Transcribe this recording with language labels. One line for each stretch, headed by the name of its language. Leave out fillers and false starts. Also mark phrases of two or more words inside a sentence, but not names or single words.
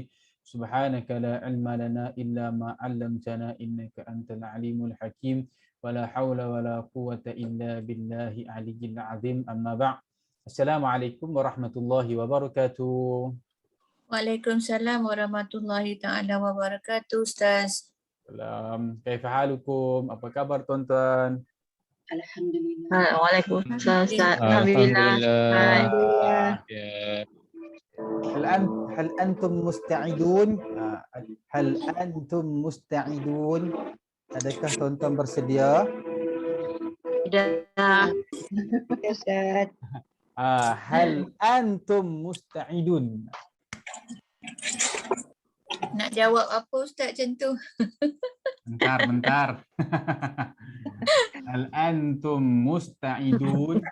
Arabic: سبحانك لا علم لنا إلا ما علمتنا إنك أنت العليم الحكيم. ولا حول ولا قوة إلا بالله العلي العظيم. أما بعد. السلام عليكم ورحمة الله وبركاته. وعليكم السلام ورحمة الله تعالى وبركاته,
Malay: Ustaz. Salam.
Arabic: كيف حالكم?
Malay: Apa kabar tuan-tuan? Alhamdulillah. Waalaikumsalam, Ustaz. Alhamdulillah. Alhamdulillah.
Arabic: هل أنتم مستعدون؟ هل أنتم مستعدون؟
Malay: Adakah tuan-tuan bersedia? Dah. Ustaz.
Arabic: هل أنتم مستعدون?
Malay: Nak jawab apa, Ustaz, macam tu?
Arabic: Bentar. هل أنتم مستعدون?